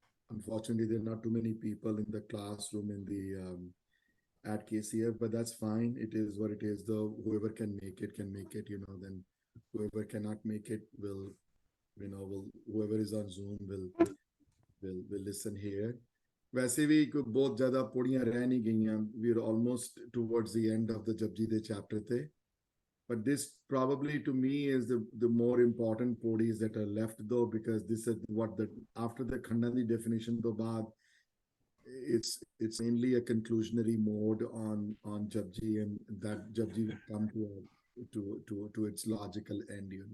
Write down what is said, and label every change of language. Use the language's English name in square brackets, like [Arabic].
[English] Unfortunately, there are not too many people in the classroom in the at KCF, but that's fine. It is what it is. Though whoever can make it can make it. Then whoever cannot make it will whoever is on Zoom will listen here. [Hindi] वैसे भी बहुत ज़्यादा पौड़ियाँ रह नहीं गई. [English] We are almost towards the end of the Japji दे chapter थे. But this probably to me is the more important podis that are left though, because this is what the after the Khandani definition [Punjabi] to baad, [English] it's mainly a conclusionary mode on Japji, and that Japji will come to its logical end.